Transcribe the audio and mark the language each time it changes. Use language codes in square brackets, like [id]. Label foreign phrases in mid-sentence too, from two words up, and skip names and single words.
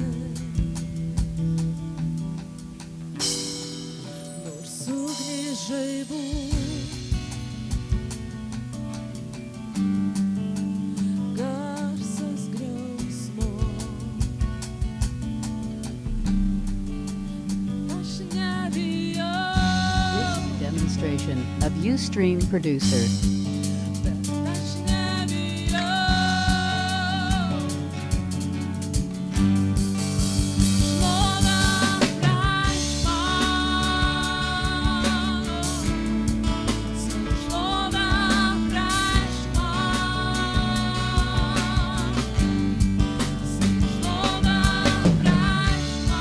[lt] Nors ugnis žaibų, garsas griausmo. Aš nebijau. [en] This is a demonstration of Ustream Producer. [lt] Bet aš nebijau. Šlovę prašk man. Savo šlovę prašk man. Savo šlovę prašk